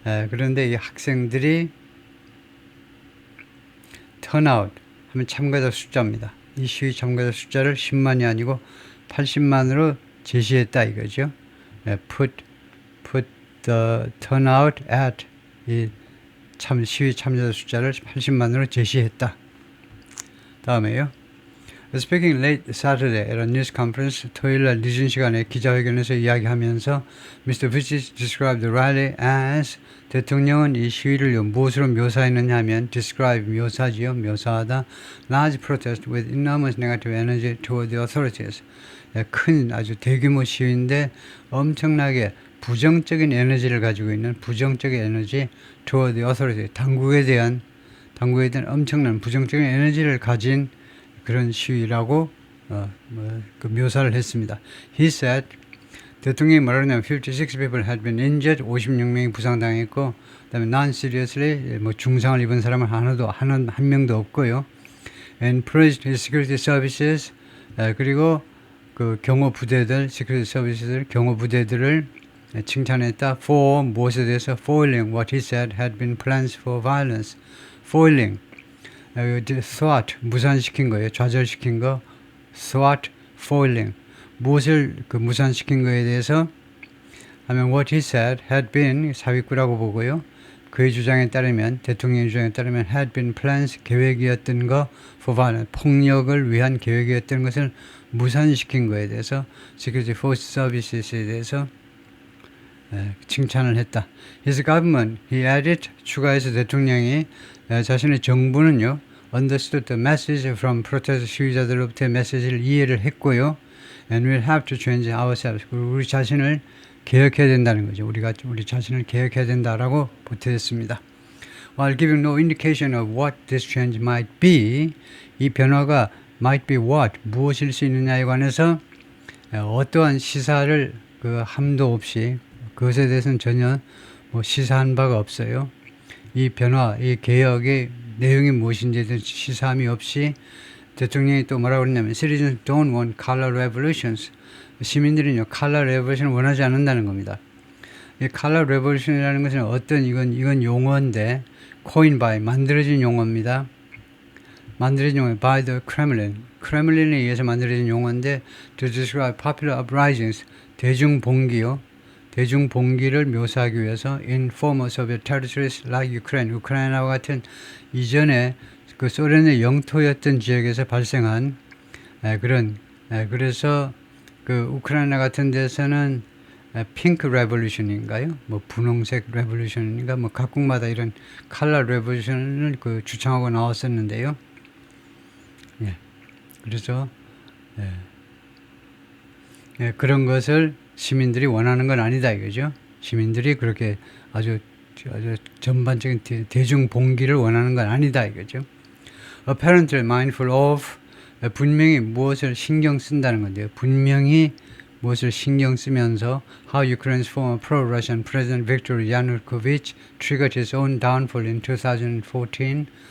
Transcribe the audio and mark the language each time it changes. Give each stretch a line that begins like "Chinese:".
Korean: 그런데 이 학생들이 turnout 하면 참가자 숫자입니다. 이 시위 참가자 숫자를 10만이 아니고 80만으로 제시했다 이거죠.
English: Put the turnout at
Korean: 이 시위 참가자 숫자를 80만으로 제시했다. 다음에요.
English: Speaking late Saturday at a news conference,
Korean: 토요일날 늦은 시간에 기자회견에서 이야기하면서
English: Mr. Vucic described the rally as
Korean: 대통령은 이 시위를 무엇으로 묘사했느냐 하면 describe 묘사지요. 묘사하다.
English: large protest with enormous negative energy toward the authorities.
Korean: 큰 아주 대규모 시위인데 엄청나게 부정적인 에너지를 가지고 있는 부정적인 에너지
English: toward the authorities.
Korean: 당국에 대한 엄청난 부정적인 에너지를 가진 그런 시위라고 그 묘사를 했습니다.
English: He said,
Korean: 대통령이 뭐라냐면
English: 56 people had been injured,
Korean: 56명이 부상당했고, 그다음에
English: non-seriously
Korean: 중상을 입은 사람은 한 명도 없고요.
English: And praised his security services,
Korean: 그리고 그 경호 부대들, security services 경호 부대들을 칭찬했다.
English: For
Korean: 무엇에 대해서
English: foiling what he said had been plans for violence.
Korean: foiling thwart 무산시킨 거예요. 좌절시킨 거. thwart, foiling 무엇을 그 무산시킨 거에 대해서 하면
English: what he said had been
Korean: 사위구라고 보고요. 그의 주장에 따르면 대통령의 주장에 따르면
English: had been plans
Korean: 계획이었던 거
English: for violence
Korean: 폭력을 위한 계획이었던 것을 무산시킨 거에 대해서 security force services에 대해서 칭찬을 했다.
English: His government, he added
Korean: 추가해서 대통령이 자신의 정부는요
English: understood the message from protest
Korean: 시위자들로부터의 메시지를 이해를 했고요.
English: And we'll have to change ourselves.
Korean: 그리고 우리 자신을 개혁해야 된다는 거죠. 우리 자신을 개혁해야 된다라고 보태했습니다.
English: While giving no indication of what this change might be,
Korean: 이 변화가
English: might be what,
Korean: 무엇일 수 있느냐에 관해서 어떠한 시사를 그 함도 없이 그것에 대해서는 전혀 시사한 바가 없어요. 이 변화, 이 개혁의 내용이 무엇인지에 대한 시사함이 없이 대통령이 또 뭐라고 그랬냐면
English: Citizens don't want color revolutions.
Korean: 시민들은요 color revolution을 원하지 않는다는 겁니다. 이 color revolution이라는 것은 어떤 이건 용어인데
English: coined by
Korean: 만들어진 용어입니다. 만들어진 용어
English: by the Kremlin.
Korean: 크렘린에 의해서 만들어진 용어인데
English: to describe popular uprisings
Korean: 대중봉기요. 대중봉기를 묘사하기 위해서
English: in former Soviet territories like Ukraine,
Korean: 우크라이나와 같은 이전에 그 소련의 영토였던 지역에서 발생한 그래서 그 우크라이나 같은 데서는 핑크 레볼루션인가요? 뭐 분홍색 레볼루션인가? 뭐 각국마다 이런 칼라 레볼루션을 그 주창하고 나왔었는데요. 예. 그래서 그런 것을 시민들이 원하는 건 아니다 이거죠. 시민들이 그렇게 아주 전반적인 대중 봉기를 원하는 건 아니다 이거죠.
English: Apparently mindful of
Korean: 분명히 무엇을 신경 쓴다는 건데요. 분명히 무엇을 신경 쓰면서
English: how Ukraine's former pro-Russian President Viktor Yanukovych triggered his own downfall in 2014.